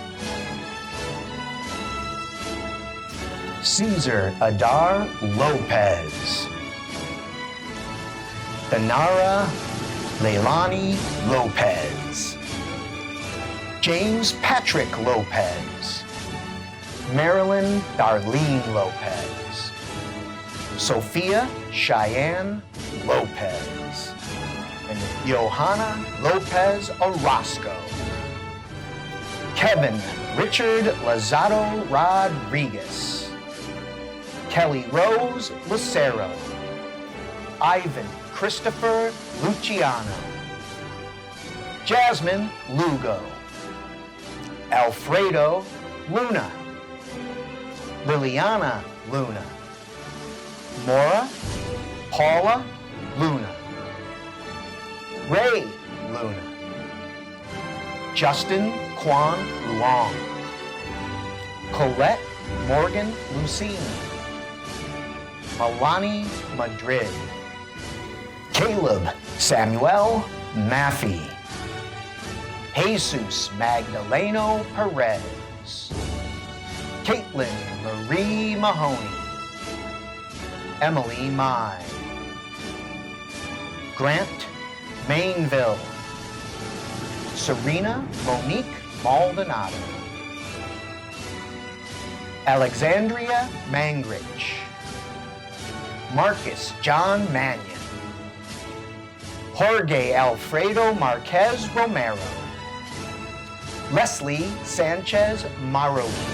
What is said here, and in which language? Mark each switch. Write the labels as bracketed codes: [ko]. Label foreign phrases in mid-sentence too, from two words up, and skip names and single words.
[en] Cesar Adair Lopez, Dayanara Leilani Lopez, James Patrick Lopez, Marelyn Darlene Lopez, Sophia Shyann Lopez, and Johanna Lopez Orozco, Kevin Richard Lazaro Rodriguez, Kelly Rose Lucero, Ivan Christopher Luciano, Jasmine Lugo, Alfredo Luna, Liliana Luna, Maura Paola Luna, Ray Luna, Justin Quan Luong, Colette Morgan Lucine, Alani Madrid, Caleb Samuel Maffey, Jesus Magdaleno Perez, Caitlin Marie Mahoney, Emily Mai, Grant Mainville, Serena Monique Maldonado, Alexandria Mangrich, Marcus John Mannion, Jorge Alfredo Marquez Romero, Leslie Sanchez Maroki,